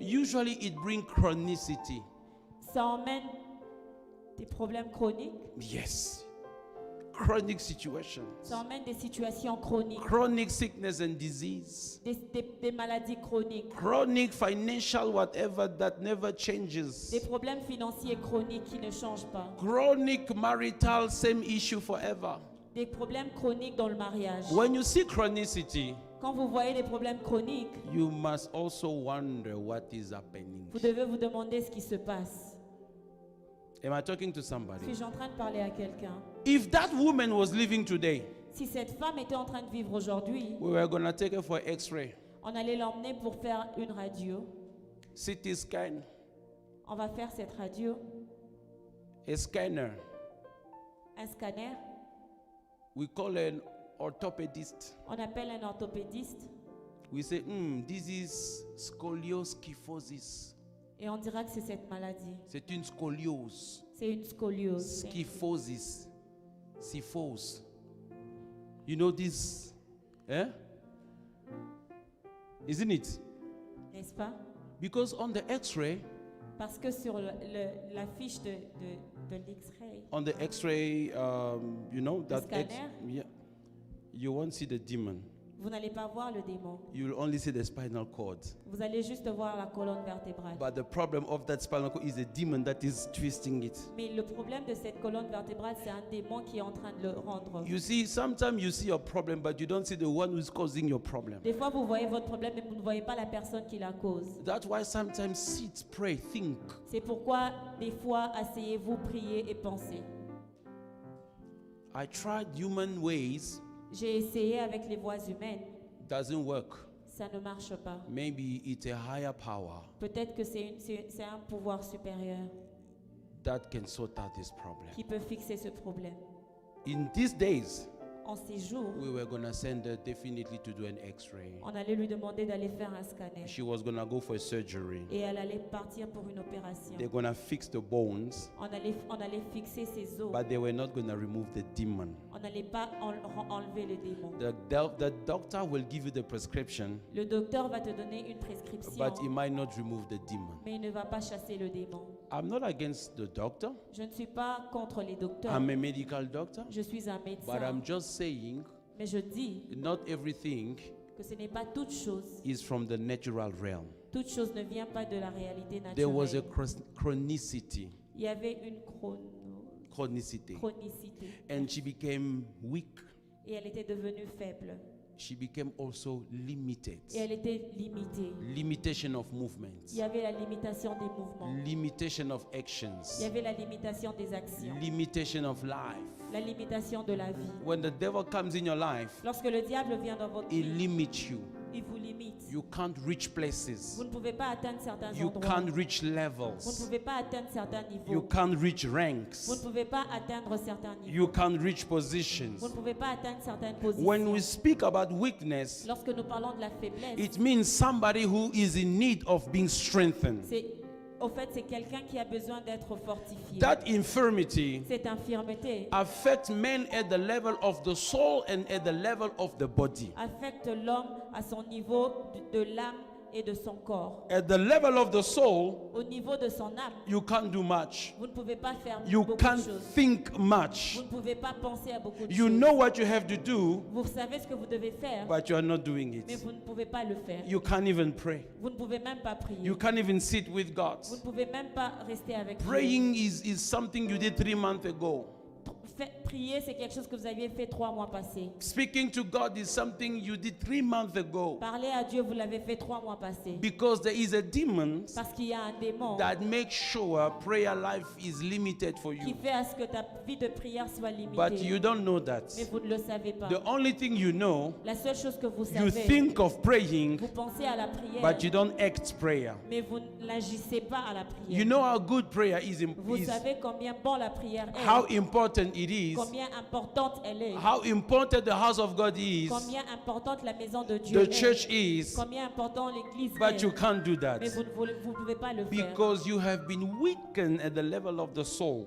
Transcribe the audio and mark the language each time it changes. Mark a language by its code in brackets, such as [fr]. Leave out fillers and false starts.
[en] usually it brings chronicity. [fr] ça emmène des problèmes chroniques, [en] Yes. Chronic situations. [fr] ça emmène des situations chroniques, [en] Chronic sickness and disease. [fr] des maladies chroniques, [en] Chronic financial whatever that never [fr] des [en] changes. [fr] problèmes financiers chroniques qui ne changent pas, [en] Chronic marital same issue forever. [fr] des problèmes chroniques dans le mariage. [en] When you see chronicity, [fr] Quand vous voyez des problèmes chroniques, [en] you must also wonder what is happening. [fr] vous devez vous demander ce qui se passe. [en] Am I talking to somebody? [fr] Suis-je en train de parler à quelqu'un? [en] If that woman was living today, [fr] Si cette femme était en train de vivre aujourd'hui, [en] we were going to take her for x-ray, [fr] on allait l'emmener pour faire une radio. [en] CT scan, [fr] On va faire cette radio, [en] a scanner. [fr] un scanner. [en] We call an orthopedist. [fr] On appelle un orthopédiste [en] We say, this is scolioskifosis. [fr] et on dira que c'est cette maladie. C'est une scoliose. C'est une scoliose. [en] Skyphosis. Syphose. You know this? Eh? Isn't it? [fr] N'est-ce pas? [en] Because on the x-ray, [fr] Parce que sur la fiche de l'X-ray, [en] on the x-ray, you know, that scanner? yeah, you won't see the demon. [fr] Vous n'allez pas voir le démon. [en] You will only see the spinal cord. [fr] Vous allez juste voir la colonne vertébrale. [en] But the problem of that spinal cord is a demon that is twisting it. [fr] Mais le problème de cette colonne vertébrale, c'est un démon qui est en train de le rendre. [en] You see, sometimes you see your problem, but you don't see the one who's causing your problem. [fr] Des fois, vous voyez votre problème, mais vous ne voyez pas la personne qui la cause. [en] That's why sometimes sit, pray, think. [fr] C'est pourquoi, des fois, asseyez-vous, priez et pensez. [en] I tried human ways, [fr] J'ai essayé avec les voies humaines. [en] doesn't work. [fr] Ça ne marche pas. [en] Maybe it's a higher power [fr] Peut-être que c'est un pouvoir supérieur [en] that can sort out this problem. [fr] qui peut fixer ce problème. [en] In these days, [fr] En ces jours, [en] we were going to send her definitely to do an x-ray. [fr] on allait lui demander d'aller faire un scanner. [en] She was going to go for a surgery. [fr] Et elle allait partir pour une opération. [en] They're going to fix the bones, [fr] On allait fixer ses os. [en] but they were not going to remove the demon. [fr] On n'allait pas enlever le démon. [en] The doctor will give you the prescription, [fr] Le docteur va te donner une prescription, [en] but he might not remove the demon. [fr] mais il ne va pas chasser le démon. [en] I'm not against the doctor. [fr] Je ne suis pas contre les docteurs. [en] I'm a medical doctor, [fr] Je suis un [en] but [fr] médecin. [en] I'm just saying [fr] Mais je dis [en] not everything [fr] que ce n'est pas toute chose. [en] is from the natural realm. [fr] Toute chose ne vient pas de la réalité [en] There was a [fr] naturelle. [en] chronicity, [fr] Il y avait une [en] chronicity, [fr] chronicité. [en] and she became weak. [fr] Et elle était devenue faible. [en] She became also limited. [fr] Et elle était limitée. [en] Limitation of [fr] Il [en] movements, [fr] y avait la limitation des mouvements. [en] limitation of [fr] Il y [en] actions, [fr] avait la limitation des actions. [en] limitation of life. [fr] La limitation de la vie. [en] When the devil comes in your life, [fr] Lorsque le diable vient dans votre [en] he limits you. [fr] il vous limite. [en] You can't reach places. [fr] Vous ne pouvez pas atteindre certains [en] You [fr] endroits. [en] can't reach [fr] Vous ne [en] levels. [fr] pouvez pas atteindre certains [en] You [fr] niveaux. [en] can't reach [fr] Vous ne [en] ranks. [fr] pouvez pas atteindre certains niveaux. [en] You can't reach positions. [fr] Vous ne pouvez pas atteindre certaines positions. [en] When we speak about weakness, [fr] Lorsque nous parlons de la faiblesse, [en] it means somebody who is in need of being strengthened. [fr] au fait, c'est quelqu'un qui a besoin d'être fortifié. [en] That infirmity [fr] Cette infirmité [en] affects men at the level of the soul and at the level of the body. [fr] affecte l'homme à son niveau de l'âme et de son corps. [en] At the level of the soul, [fr] Au niveau de son âme, [en] you can't do much. [fr] vous ne pouvez pas faire [en] You [fr] beaucoup [en] can't [fr] de choses. [en] think much. [fr] Vous ne pouvez pas penser à beaucoup de [en] You [fr] choses. [en] know what you have to do, [fr] Vous savez ce que vous devez faire, [en] but you are not doing [fr] mais [en] it. [fr] vous ne pouvez pas le faire. [en] You can't even pray. [fr] Vous ne pouvez même pas prier. [en] You can't even sit with God. [fr] Vous ne pouvez même pas rester avec Dieu. [en] Praying is something you did 3 months ago. [fr] Prier, c'est quelque chose que vous aviez fait 3 mois passés. [en] Speaking to God is something you did 3 months ago. [fr] Parler à Dieu, vous l'avez fait 3 mois passés. [en] Because there is a demon [fr] Parce qu'il y a un démon [en] that makes sure prayer life is limited for [fr] qui [en] you. [fr] fait à ce que ta vie de prière soit [en] But [fr] limitée. [en] you don't know [fr] Mais [en] that. [fr] vous ne le savez pas. [en] The only thing you know, [fr] La seule chose que vous [en] you [fr] savez, [en] think of praying, [fr] vous pensez à la prière, [en] but you don't act prayer. [fr] mais vous n'agissez pas à la prière. [en] You know how good prayer is, [fr] Vous savez combien bon la prière est, [en] how important it is, [fr] combien importante elle est, [en] how important the house of God is, [fr] combien importante la maison de Dieu [en] the [fr] est, [en] church is, [fr] combien important l'église [en] but [fr] est. [en] you can't do that [fr] Mais vous ne pouvez pas le faire. [en] because you have been weakened at the level of the soul.